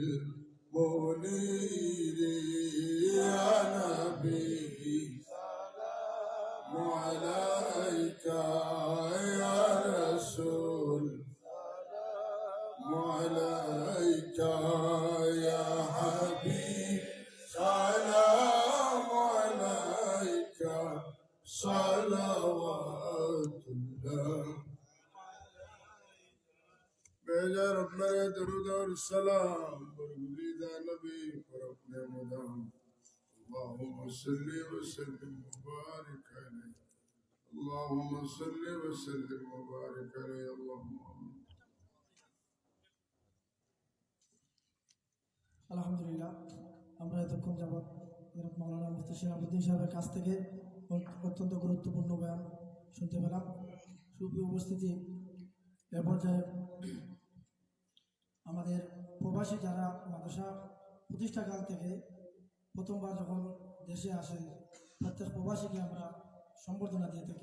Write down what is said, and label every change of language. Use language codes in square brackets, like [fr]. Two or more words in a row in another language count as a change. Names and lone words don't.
[ar] المنير يا نبي سلام عليك يا رسول عليك يا حبيب سلام عليك صلوات الله [ur] बेजा रब मेरे दरूद और सलाम बरगुज़ीदा नबी पर अपने मदाम [ar] اللهم صل وسلم وبارك عليه اللهم صل وسلم وبارك عليه اللهم [bn] আলহামদুলিল্লাহ আমরা এতক্ষণ যাবৎ মৌলানা মুফতি শিহাবুদ্দিন সাহেবের কাছ থেকে অত্যন্ত গুরুত্বপূর্ণ বয়ান শুনতে পেলাম। সুপ্রিয় উপস্থিতি, এ পর্যায়ে আমাদের প্রবাসী যারা মাদ্রাসা প্রতিষ্ঠাকাল থেকে প্রথমবার যখন দেশে আসেন প্রত্যেক প্রবাসীকে আমরা সম্বর্ধনা দিয়ে থাকি।